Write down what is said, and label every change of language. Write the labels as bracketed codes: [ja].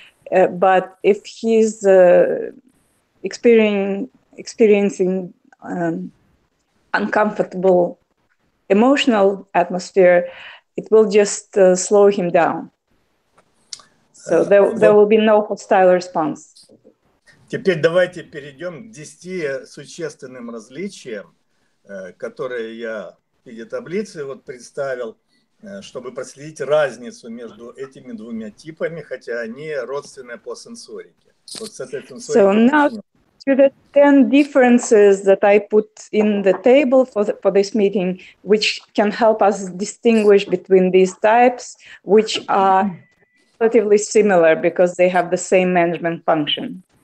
[en] But if he's experiencing uncomfortable emotional atmosphere, it will just slow him down. So there will be no hostile response. [ru] Теперь давайте перейдем к 10 существенным различиям, которые я в виде таблицы вот представил, чтобы проследить разницу между этими двумя типами, хотя они родственны по сенсорике. Вот с этой сенсорики. [en] So now to the 10 differences that I put in the table for this meeting, which can help us distinguish between these types, which are relatively similar because they have the same management function.